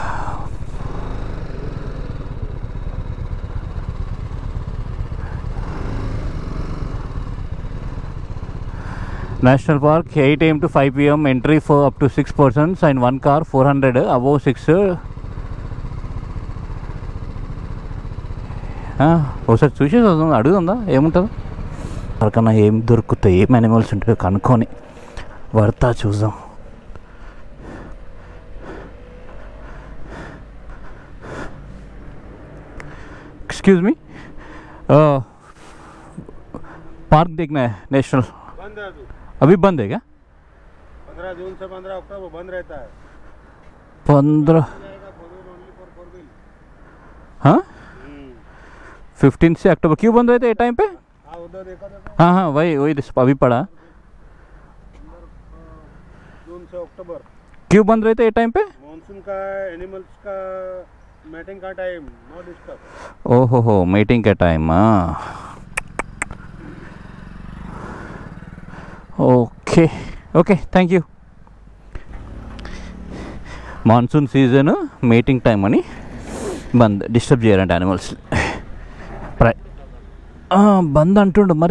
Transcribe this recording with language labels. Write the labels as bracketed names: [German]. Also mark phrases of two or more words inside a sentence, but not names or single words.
[English] National Park, 8 AM to 5 PM, entry for up to 6 persons and 1 car, 400, above 6. [Telugu] ఒకసారి చూసేసి వస్తుంది, అడుగుతుందా ఏముంటుందో. ఎవరికన్నా ఏం దొరుకుతాయి, ఏం యానిమల్స్ ఉంటాయో కనుక్కొని పడతా చూద్దాం. [English] excuse me, [Hindi] पार्क देखना है नेशनल? बंद है अभी बंद है क्या? 15 जून से 15 अक्टूबर बंद रहता है. 15, हाँ 15 से अक्टूबर. क्यों बंद रहता है ये टाइम पे? उधर देखा था. हाँ वही अभी पड़ा. जून से अक्टूबर. क्यों बंद रहता है ये टाइम पे? मानसून का, एनिमल्स का मीटिंग का टाइम, [English] no disturb. [Hindi] ओहो, मीटिंग का टाइम. [English] okay thank you. monsoon season, meeting time [Telugu] అని బంద్, డిస్టర్బ్ చేయాలంటే యానిమల్స్. బంద్ అంటుండు మరి.